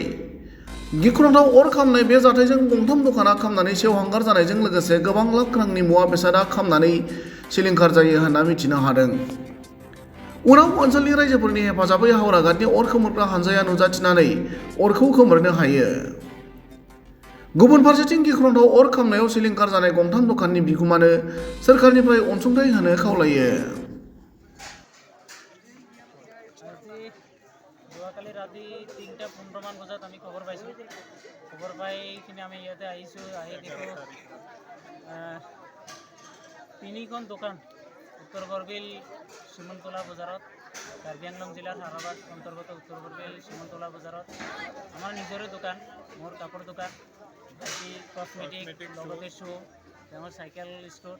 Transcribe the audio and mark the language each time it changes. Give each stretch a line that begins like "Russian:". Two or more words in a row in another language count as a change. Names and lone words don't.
Bodo: गिख्रंथाव अर खामनाय बे जाथायजों गंथाम दखाना खामनानै सेवहांगार जानायजों लोगोसे गोबां लाख रांनि मुवा बेसादा खामनानै सिलिंखार जायो होनना मिथिनो हादों। उनाव ओनसोलनि रायजोफोरनि हेफाजाबै हावराघाटनि अर खोमोरग्रा हानजाया नुजाथिनानै अरखौ खोमोरनो हायो। गुबुन फारसेथिं गिख्रंथाव अर खामनायाव सिलिंखार जानाय गंथाम दखाननि बिगुमानो सोरखारनिफ्राय अनसुंथाइ होनो खावलायो।
Assamese: যোৱাকালি ৰাতি 3:15 মান বজাত আমি খবৰ পাইছোঁ। খবৰ পাই কিনে আমি ইয়াতে আহিছোঁ। আহি দেখোঁ 3খন দোকান উত্তৰ বৰবিল চিমনতলা বজাৰত, কাৰ্বি আংলং জিলাৰ হাৰাবাদ অন্তৰ্গত উত্তৰ বৰবিল চিমনতলা বজাৰত আমাৰ নিজৰে দোকান, মোৰ কাপোৰ দোকান, বাকী কসমেটিক, লগতে শ্বু, ডাঙৰ চাইকেল ষ্ট'ৰ।